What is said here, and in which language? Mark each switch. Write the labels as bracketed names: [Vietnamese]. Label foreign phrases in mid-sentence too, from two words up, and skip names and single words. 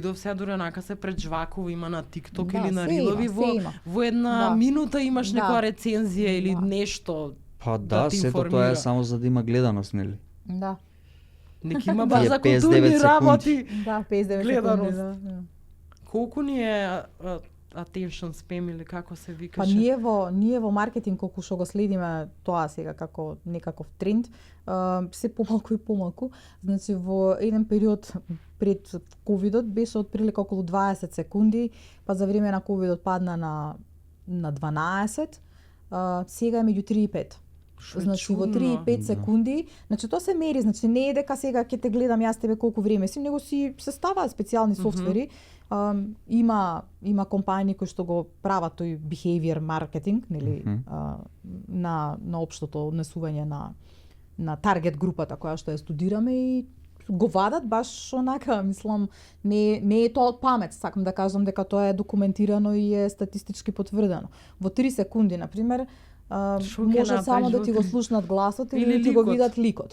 [Macedonian] Видов сега дури онака се преджвакува, има на TikTok или на се Рилови, има. во една минута имаш некоја рецензија или нешто. Па да, сето тоа е само за да има гледаност, нели? Да. Нека има баш за 59 културни работи. Да, 59 гледаност. секунди, да. Колку ни е [English] attention spam [Macedonian] или како се викаше? Па ние во маркетинг колку што го следиме тоа сега како некаков тренд, се помалку и помалку. Значи во еден период пред ковидот беше отприлика околу 20 секунди, па за време на ковидот падна на 12, сега е меѓу 3 и 5. Значи во 3 и 5 секунди, значи тоа се мери, значи не е дека сега ќе те гледам јас тебе колку време си, него си се ставаат специјални софтвери. Има компании кои што го прават тој [English] behavior marketing, [Macedonian] нели, на општото однесување на таргет групата која што ја студираме и го вадат баш онака, мислам, не е тоа од памет, сакам да кажам дека тоа е документирано и е статистички потврдено. Во 3 секунди, например, може само да ти го слушнат гласот или да ти го видат ликот.